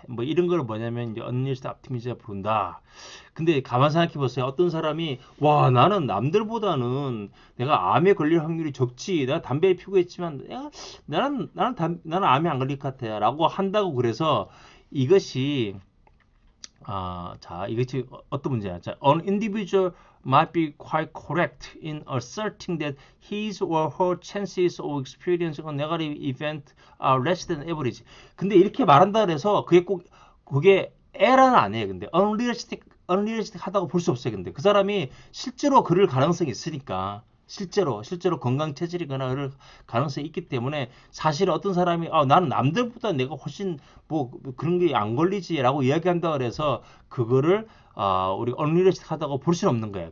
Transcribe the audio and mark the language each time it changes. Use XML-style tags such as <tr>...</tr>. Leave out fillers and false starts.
<ko>뭐 이런 걸 뭐냐면 이제 언리스트 옵티미즘을 부른다. 근데 가만 생각해 보세요. 어떤 사람이 와 나는 남들보다는 내가 암에 걸릴 확률이 적지. 내가 담배 피우고 했지만 나는 암에 안 걸릴 것 같아라고 한다고 그래서 이것이 자, 이것이 어떤 문제냐?</ko> <en>자, an individual might be quite correct in asserting that his or her chances of experiencing a negative event are less than average.</en> <ko>근데 이렇게 말한다 그래서 그게 에러는 아니에요. 근데 unrealistic 하다고 볼 수 없어요. 근데 그 사람이 실제로 그럴 가능성이 있으니까. 실제로 건강 체질이거나 그럴 가능성이 있기 때문에 사실 어떤 사람이 나는 남들보다 내가 훨씬 뭐 그런 게 안 걸리지라고 이야기한다 그래서 그거를 우리 언리얼리스틱 하다고 볼 수는 없는 거예요.</ko>